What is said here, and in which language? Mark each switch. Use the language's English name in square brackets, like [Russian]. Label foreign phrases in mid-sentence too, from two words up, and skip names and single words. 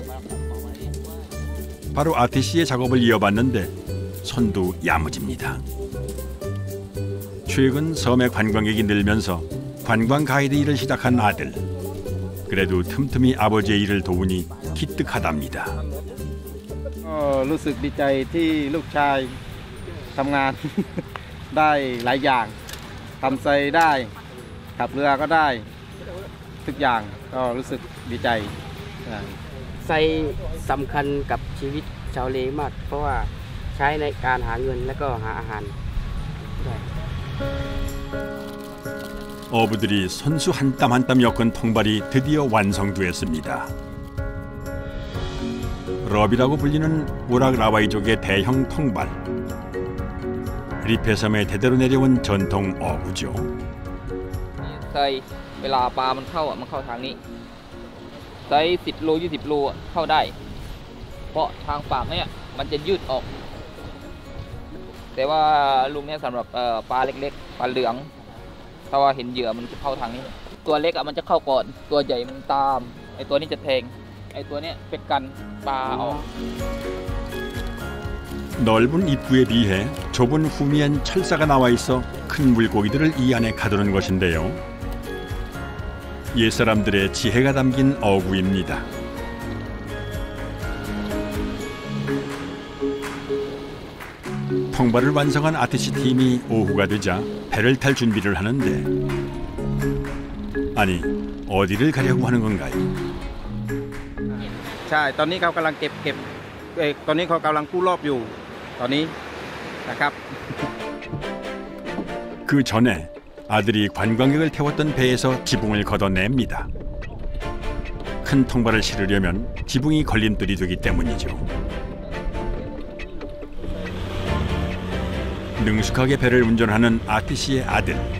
[Korean] 바로 아티씨의 작업을 이어봤는데 손도 야무집니다. 최근 섬의 관광객이 늘면서 관광 가이드 일을 시작한 아들. 그래도 틈틈이 아버지의 일을 도우니 기특하답니다. [Thai] รู้สึกดีใจที่ลูกชายทำงาน ได้หลายอย่างทำไซได้ขับเรือก็ได้ทุกอย่างก็รู้สึกดีใจไซสำคัญกับชีวิตชาวเลมากเพราะว่าใช้ในการหาเงินและก็หาอาหาร [Korean] 어부들이 손수 한 땀 한 땀 엮은 통발이 드디어 완성되었습니다. 럽이라고 불리는 우락 라와이족의 대형 통발. 리페 섬에 대대로 내려온 전통 어부죠. [Thai] ไซเวลาปลามันเข้าทางนี้ไซส์10 โล 20 โลเข้าได้เพราะทางปากเนี่ยมันจะยืดออกแต่ว่าลุงเนี่ยสำหรับปลาเล็กๆปลาเหลืองถ้าว่าเห็นเหยื่อมันจะเข้าทางนี้ตัวเล็กมันจะเข้าก่อนตัวใหญ่มันตามไอตัวนี้จะแทงไอตัวเนี้ยเป็นกันปลาออก [Korean] 넓은 입구에 비해 좁은 후미엔 철사가 나와 있어 큰 물고기들을 이 안에 가두는 것인데요. 옛사람들의 지혜가 담긴 어구입니다. 통발을 완성한 아티시 팀이 오후가 되자 배를 탈 준비를 하는데 아니 어디를 가려고 하는 건가요? [Thai] ใช่ตอนนี้เขากำลังเก็บตอนนี้เขากำลังกู้รอบอยู่ตอนนี้นะครับ [Korean] 그 전에 아들이 관광객을 태웠던 배에서 지붕을 걷어냅니다. 큰 통발을 실으려면 지붕이 걸림돌이 되기 때문이죠. 능숙하게 배를 운전하는 아티시의 아들.